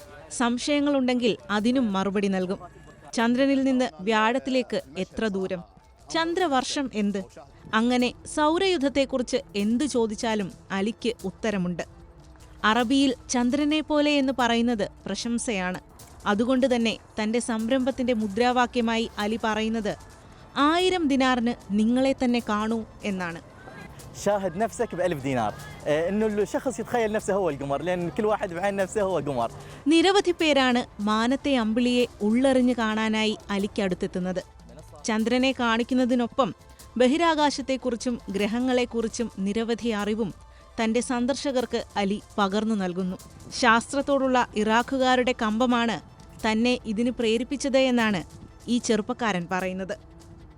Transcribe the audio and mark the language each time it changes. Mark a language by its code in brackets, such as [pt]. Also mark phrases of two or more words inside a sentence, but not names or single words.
[ml] സംശയങ്ങളുണ്ടെങ്കിൽ അതിനും മറുപടി നൽകും. ചന്ദ്രനിൽ നിന്ന് വ്യാഴത്തിലേക്ക് എത്ര ദൂരം, ചന്ദ്രവർഷം എന്ത്, അങ്ങനെ സൗരയുദ്ധത്തെക്കുറിച്ച് എന്തു ചോദിച്ചാലും അലിക്ക് ഉത്തരമുണ്ട്. അറബിയിൽ ചന്ദ്രനെ പോലെ എന്ന് പറയുന്നത് പ്രശംസയാണ്. അതുകൊണ്ട് തന്നെ തന്റെ സംരംഭത്തിന്റെ മുദ്രാവാക്യമായി അലി പറയുന്നത് 1000 ദിനാറിന് നിങ്ങളെ തന്നെ കാണൂ എന്നാണ്. [ar] شاهد نفسك ب1000 دينار انه الشخص يتخيل نفسه هو القمر لان كل واحد بعين نفسه هو قمر. [ml] നിരവധി പേരാണ് മാനത്തെ അമ്പിളിയെ ഉള്ളറിഞ്ഞു കാണാനായി അലിക്കടുത്തെത്തുന്നത്. ചന്ദ്രനെ കാണിക്കുന്നതിനൊപ്പം ബഹിരാകാശത്തെക്കുറിച്ചും ഗ്രഹങ്ങളെക്കുറിച്ചും നിരവധി അറിവും തന്റെ സന്ദർശകർക്ക് അലി പകർന്നു നൽകുന്നു. ശാസ്ത്രത്തോടുള്ള ഇറാഖുകാരുടെ കമ്പമാണ് തന്നെ ഇതിന് പ്രേരിപ്പിച്ചത് എന്നാണ് ഈ ചെറുപ്പക്കാരൻ പറയുന്നത്.